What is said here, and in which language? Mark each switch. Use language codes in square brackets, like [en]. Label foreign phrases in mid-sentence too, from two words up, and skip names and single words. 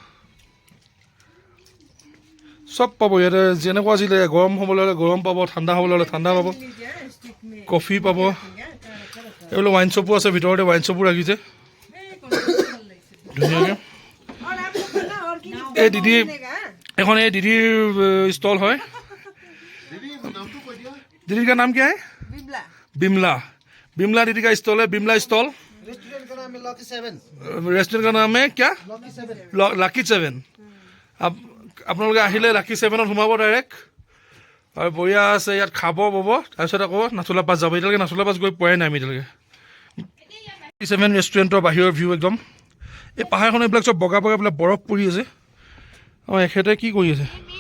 [as] চব পাব ইয়াতে, যেনেকুৱা আছিলে। গৰম হ'বলৈ হ'লে গৰম পাব, ঠাণ্ডা হ'বলৈ হ'লে ঠাণ্ডা পাব, কফি পাব। এইফালে [en] wine shop [as] আছে, ভিতৰতে [en] wine shop [as] ৰাখিছে ধুনীয়াকৈ। এই দিদি এখন এই দিদিৰ ষ্টল হয়। [hi] दीदी का नाम क्या है? बिमला। बिमला दीदी का स्टॉल है, बिमला स्टॉल। रेस्टोरेंट का नाम है क्या? लाकी 7। [as] अब আপোনালোকে আহিলে লাকি 7ত সোমাব ডাইৰেক্ট, আৰু বঢ়িয়া আছে ইয়াত খাব পাব। তাৰপিছত আকৌ নাথুলা পাছ যাব। এতিয়ালৈকে নাথুলা পাছ গৈ পোৱাই নাই আমি এতিয়ালৈকে। লাকি 7 ৰেষ্টুৰেণ্টৰ বাহিৰৰ ভিউ একদম। এই পাহাৰখন এইবিলাক চব বগা বগা বিলাক বৰফ পৰি আছে। অঁ এখেতে কি কৰি আছে?